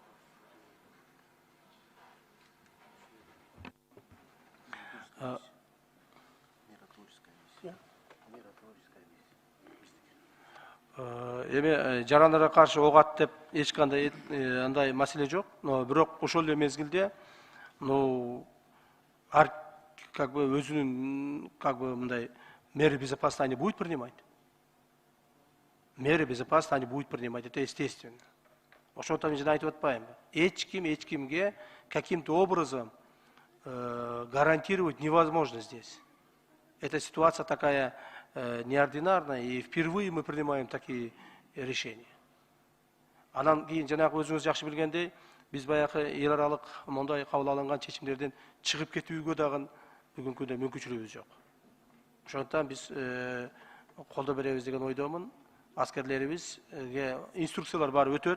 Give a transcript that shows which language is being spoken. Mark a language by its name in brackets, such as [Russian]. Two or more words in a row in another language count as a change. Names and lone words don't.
[Kyrgyz] Эми жарандарга каршы ок ат деп эч кандай андай маселе жок. Но бирок ошол эле мезгилде, [Russian] как бы [Kyrgyz] өзүнүн мындай [Russian] меры безопасности они будут принимать. Меры безопасности они будут принимать, это естественно. [Kyrgyz] Ошондон мен жана айтып атпаймынбы? Эч кимге [Russian] каким-то образом гарантировать невозможно здесь. Эта ситуация такая неординарная, и впервые мы принимаем такие решения. [Kyrgyz] Анан кийин жанагы өзүңүз жакшы билгендей, биз баягы эл аралык мондай кабыл алынган чечимдерден чыгып кетүүгө дагы бүгүнкү күндө мүмкүнчүлүгүбүз жок. Ошондуктан биз колдоо беребиз деген ойдомун. Аскерлерибизге инструкциялар бар өтөт.